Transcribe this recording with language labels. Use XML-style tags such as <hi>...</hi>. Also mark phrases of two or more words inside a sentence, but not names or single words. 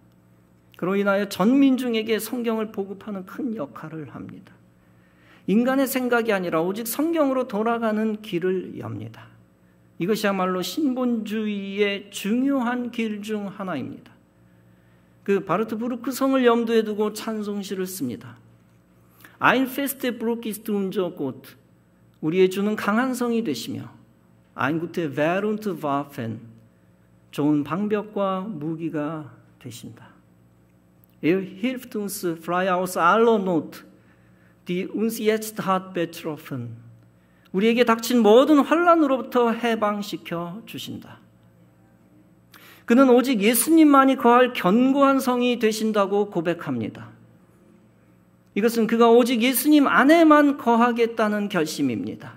<ko>그로 인하여 전 민중에게 성경을 보급하는 큰 역할을 합니다. 인간의 생각이 아니라 오직 성경으로 돌아가는 길을 엽니다. 이것이야말로 신본주의의 중요한 길 중 하나입니다. 그 바르트 브루크 성을 염두에 두고 찬송시를 씁니다.</ko> <de>Ein feste Burg ist unser Gott.</de> <ko>우리의 주는 강한 성이 되시며</ko> <de>Ein gute Wehr und Waffen.</de> <ko>좋은 방벽과 무기가 되신다.</ko> <de>Er hilft uns frei aus aller Not, die uns jetzt hat betroffen.</de> <ko>우리에게 닥친 모든 환난으로부터 해방시켜 주신다. 그는 오직 예수님만이 거할 견고한 성이 되신다고 고백합니다. 이것은 그가 오직 예수님 안에만 거하겠다는 결심입니다.</ko>